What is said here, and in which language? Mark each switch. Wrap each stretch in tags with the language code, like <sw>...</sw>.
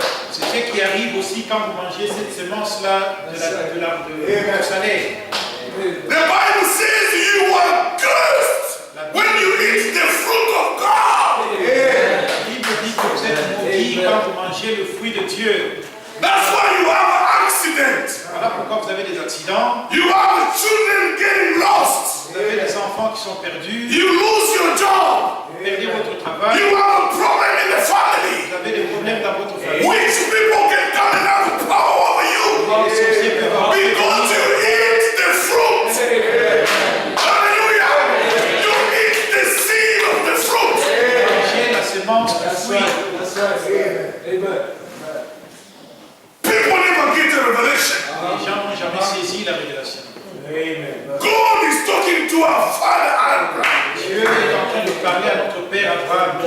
<fr>c'est ce qui arrive aussi quand vous mangez cette sémence-là de l'arbre de salé.</fr> <en>the Bible says you are cursed when you eat the fruit of God.</en> <fr>La Bible dit que vous êtes maudits quand vous mangez le fruit de Dieu.</fr> <en>That's why you have an accident.</en> <fr>Voilà pourquoi vous avez des accidents,</fr> <en>You have children getting lost.</en> <fr>vous avez des enfants qui sont perdus,</fr> <en>You lose your job.</en> <fr>vous perdez votre travail,</fr> <en>You have a problem in the family.</en> <fr>vous avez des problèmes dans votre famille.</fr> <en>Which people can come and have power over you</en> <fr>Les sorciers peuvent avoir</fr> <en>because you eat the fruit. Hallelujah. You eat the seed of the fruit.</en> <fr>manger la sémence du fruit.</fr> <en>That's right. Amen. People never get a revelation.</en> <fr>Les gens n'ont jamais saisi la révélation.</fr> <en>God is talking to our father Abraham.</en> <fr>Dieu est en train de parler à notre père Abraham.</fr>